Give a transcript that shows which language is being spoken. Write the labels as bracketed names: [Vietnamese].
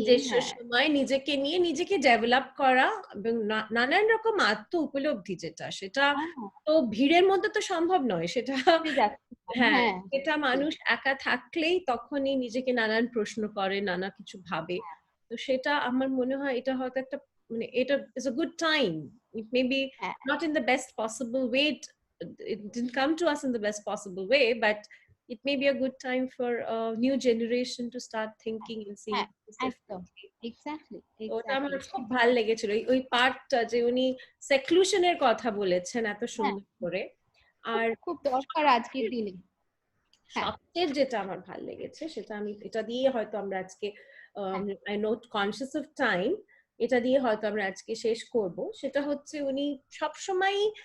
[Bangla] নিজস্ব সময় নিজেকে নিয়ে নিজেকে ডেভেলপ করা এবং নানান রকম আত্ম উপলব্ধি, যেটা সেটা তো ভিড়ের মধ্যে তো সম্ভব নয়, সেটা হ্যাঁ এটা মানুষ একা থাকলেই তখনই নিজেকে নানান প্রশ্ন করে, নানা কিছু ভাবে। তো সেটা আমার মনে হয় এটা হয়তো একটা মানে এটা [English] is a good time. It may be not in the best possible way, it didn't come to us in the best possible way, but it may be a good time for a new generation to start thinking and seeing things differently. Exactly. [Bangla] ওটা আমার খুব ভালো লেগেছিল ওই পার্টটা, যে উনি সেক্লুশনের কথা বলেছেন এত সুন্দর করে। আর খুব দরকার আজকের দিনে। সবচেয়ে যেটা আমার ভালো লেগেছে সেটা আমি এটা দিয়ে হয়তো আমরা আজকে [English] I not conscious of time, [Bangla] এটা দিয়ে হয়তো আমরা আজকে শেষ করব, সেটা হচ্ছে উনি সবসময়